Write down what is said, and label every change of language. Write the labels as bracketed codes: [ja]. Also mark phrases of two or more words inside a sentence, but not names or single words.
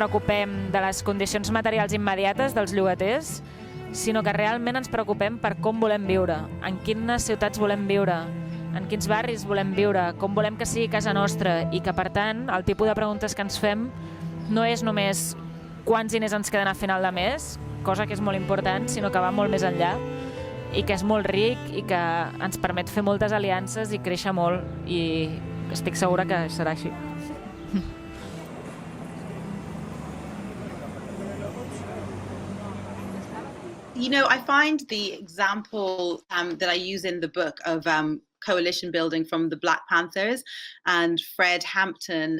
[ca] preocupem de les condicions materials immediates dels llogaters, sinó que realment ens preocupem per com volem viure, en quines ciutats volem viure, en quins barris volem viure, com volem que sigui casa nostra, i que per tant el tipus de preguntes que ens fem no és només quants diners ens queden a final de mes, cosa que és molt important, sinó que va molt més enllà, i que és molt ric i que ens permet fer moltes aliances i créixer molt, i estic segura que serà així. [en] You know, I find the example that I use in the book of coalition building from the Black Panthers and Fred Hampton